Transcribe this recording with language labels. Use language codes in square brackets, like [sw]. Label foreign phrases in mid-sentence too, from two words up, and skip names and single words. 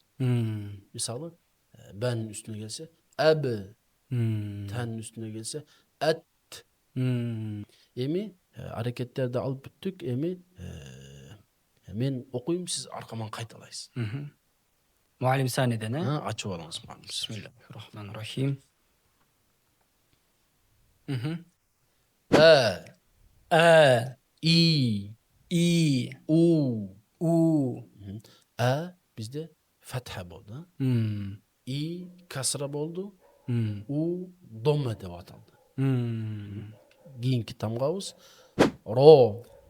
[ky] Мисалы, бәнин үстүнө келсе, әб. Тәнин үстүнө келсе, әт. Эми аракеттерди алып бүттүк. Эми мен окуйм, сиз аркаман кайталайсыз. Муалим саниден, Ачып алыңыз. [ar] بسم الله الرحمن الرحيم. И, у. [ky] Бизде фетха болду. И касра болду. У домма деп аталды. Кийинки тамгабыз ро.